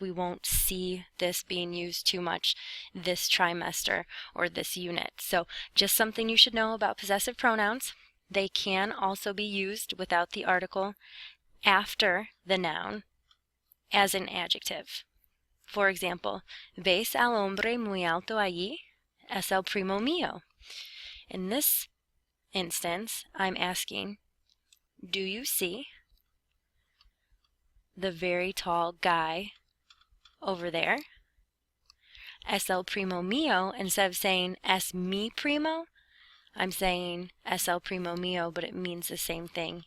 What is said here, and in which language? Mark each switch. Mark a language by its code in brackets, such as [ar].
[en] We won't see this being used too much this trimester or this unit. So just something you should know about possessive pronouns. They can also be used without the article after the noun as an adjective. [es] For example, ¿ves al hombre muy alto allí? Es el primo mío. [en] In this instance, I'm asking, do you see the very tall guy over there? [es] Es el primo mío, [en] instead of saying [es] es mi primo, [en] I'm saying [es] es el primo mío, [en] but it means the same thing.